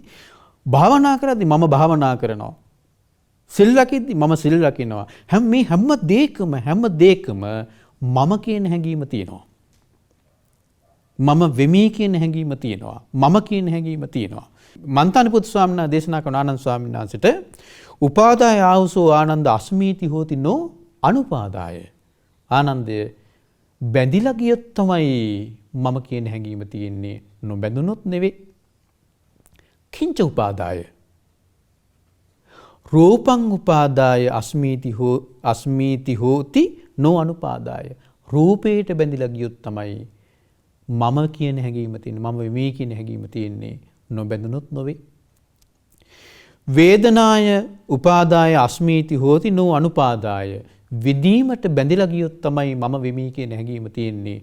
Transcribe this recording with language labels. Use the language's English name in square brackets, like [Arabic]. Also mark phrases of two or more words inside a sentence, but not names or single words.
[Sinhala] භාවනා කරද්දී මම භාවනා කරනවා. සිල් රකිද්දී මම සිල් රකින්නවා. හැම දෙයකම මම කියන හැඟීම තියෙනවා. මම වෙමි කියන හැඟීම තියෙනවා. මම කියන හැඟීම තියෙනවා. මන්තානි පුත්ත ස්වාමීන් වහන්සේ දේශනා කරන ආනන්ද ස්වාමීන් වහන්සේට [Pali] උපාදාය ආවුසෝ ආනන්ද අස්මීති හෝති නෝ අනුපාදාය. [Sinhala] ආනන්දය බැඳිලා ගියොත් තමයි මම කියන හැඟීම තියෙන්නේ. නොබැඳුනොත් නෙවෙයි. [Pali] කිංච උපාදාය රූපං උපාදාය අස්මීති හෝති නෝ අනුපාදාය. [Sinhala] රූපයට බැඳිලා ගියොත් තමයි මම කියන හැඟීම තියෙන්නේ. මම වෙමි කියන හැඟීම තියෙන්නේ. නොබැඳුනොත් නොවේ. [Pali] වේදනාය උපාදාය අස්මීති හෝති නෝ අනුපාදාය. [Sinhala] විදීමට බැඳිලා ගියොත් තමයි මම වෙමි කියන හැඟීම තියෙන්නේ.